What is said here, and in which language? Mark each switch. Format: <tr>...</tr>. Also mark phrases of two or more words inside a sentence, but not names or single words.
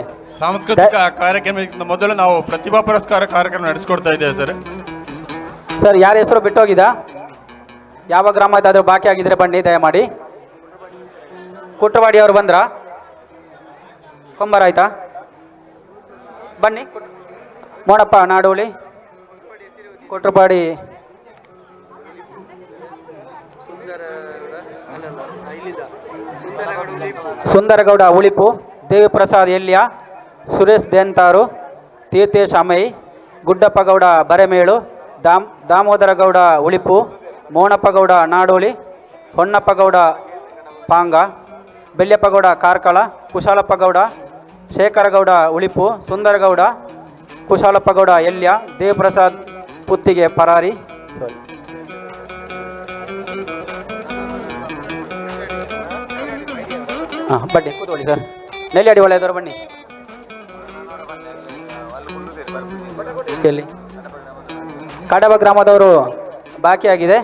<kn>ಸಾಂಸ್ಕೃತಿಕ ಕಾರ್ಯಕ್ರಮಕ್ಕಿಂತ ಮೊದಲು ನಾವು ಪ್ರತಿಭಾ ಪುರಸ್ಕಾರ ಕಾರ್ಯಕ್ರಮ ನಡೆಸ್ಕೊಡ್ತಾ ಇದ್ದೇವೆ ಸರ್. ಸರ್, ಯಾರ ಹೆಸರು ಬಿಟ್ಟೋಗಿದಾ? ಯಾವ ಗ್ರಾಮ ಇದ್ದಾದರೂ ಬಾಕಿ ಆಗಿದ್ರೆ ಬನ್ನಿ ದಯಮಾಡಿ. ಕುಟ್ರವಾಡಿ ಅವರು ಬಂದ್ರಾ? ಕೊಂಬರ ಆಯ್ತಾ? ಬನ್ನಿ. ಮೋಣಪ್ಪ ನಾಡೋಳಿ, ಕೊಟ್ರಪಾಡಿ, ಸುಂದರಗೌಡ ಉಳಿಪು, ದೇವಿಪ್ರಸಾದ್ ಎಲ್ಯ, ಸುರೇಶ್ ದೇಂತಾರು, ತೀರ್ಥೇಶ್ ಅಮೈ, ಗುಡ್ಡಪ್ಪಗೌಡ ಬರೆಮೇಳು, ದಾಮೋದರಗೌಡ ಉಳಿಪು, ಮೋಣಪ್ಪಗೌಡ ನಾಡೋಳಿ, ಹೊನ್ನಪ್ಪಗೌಡ ಪಾಂಗ, ಬೆಳ್ಯಪ್ಪಗೌಡ ಕಾರ್ಕಳ, ಕುಶಾಲಪ್ಪಗೌಡ, ಶೇಖರಗೌಡ ಉಳಿಪು, ಸುಂದರಗೌಡ, ಕುಶಾಲಪ್ಪಗೌಡ ಎಲ್ಯ, ದೇವಪ್ರಸಾದ್ ಪುತ್ತಿಗೆ ಪರಾರಿ. ಹಾಂ, ಬನ್ನಿ ಕೂತ್ಕೊಳ್ಳಿ ಸರ್. ನೆಲ್ಲಿಯಾಡಿ ಒಳ್ಳೆಯದವರು ಬನ್ನಿ. ಎಲ್ಲಿ? ಕಡಬ ಗ್ರಾಮದವರು ಬಾಕಿಯಾಗಿದೆ.</kn>